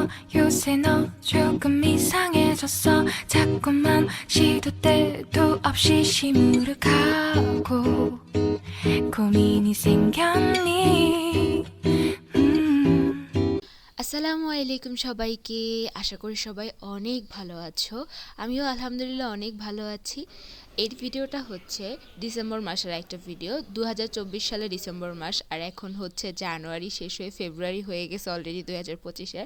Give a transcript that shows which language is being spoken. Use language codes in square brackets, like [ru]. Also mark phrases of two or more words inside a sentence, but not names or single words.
[ko] 요새 너 조금 이상해졌어. 자꾸만 시도 때도 없이 시무룩하고 고민이 생겼니? [ar] السلام عليكم [bn] সবাইকে। আশা করি সবাই অনেক ভালো আছো। আমিও আলহামদুলিল্লাহ অনেক ভালো আছি। এই ভিডিওটা হচ্ছে ডিসেম্বর মাসের একটা ভিডিও। 2024 সালে ডিসেম্বর মাস, আর এখন হচ্ছে জানুয়ারি শেষ হয়ে ফেব্রুয়ারি হয়ে গেছে অলরেডি 2025-এর।